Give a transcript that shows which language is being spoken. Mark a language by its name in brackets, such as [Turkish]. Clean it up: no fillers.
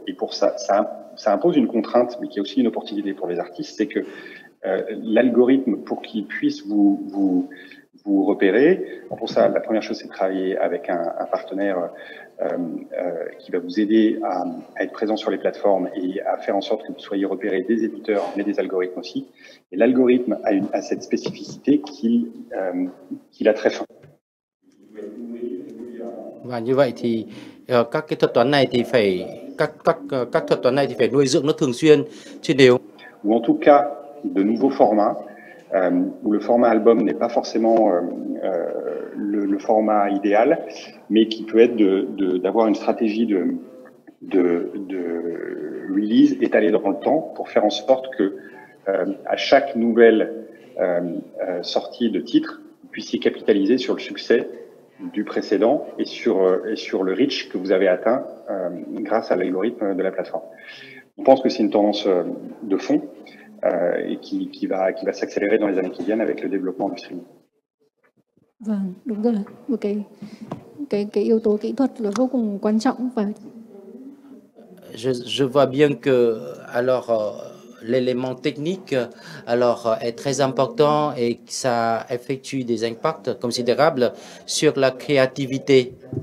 [French] Et pour ça impose une contrainte, mais qui est aussi une opportunité pour les artistes, c'est que l'algorithme, pour qu'il puisse vous repérer, pour ça, la première chose, c'est de travailler avec un partenaire qui va vous aider à être présent sur les plateformes et à faire en sorte que vous soyez repéré des éditeurs, mais des algorithmes aussi. Et l'algorithme a cette spécificité qu'il a très fin. [Vietnamese] Và như vậy thì các cái thuật toán này thì phải các thuật toán này thì phải nuôi dưỡng nó thường xuyên, chứ nếu [French] ou en tout cas de nouveaux formats où le format album n'est pas forcément le format idéal, mais qui peut être d'avoir une stratégie de release étalée dans le temps pour faire en sorte que à chaque nouvelle sortie de titre, vous puissiez capitaliser sur le succès du précédent et sur le reach que vous avez atteint grâce à l'algorithme de la plateforme. On pense que c'est une tendance de fond et qui va s'accélérer dans les années qui viennent avec le développement du streaming. [Vietnamese] Vâng, đúng rồi. Một cái yếu tố kỹ thuật là vô cùng quan trọng và [French] je vois bien que l'élément technique est très important et ça effectue des impacts considérables sur la créativité.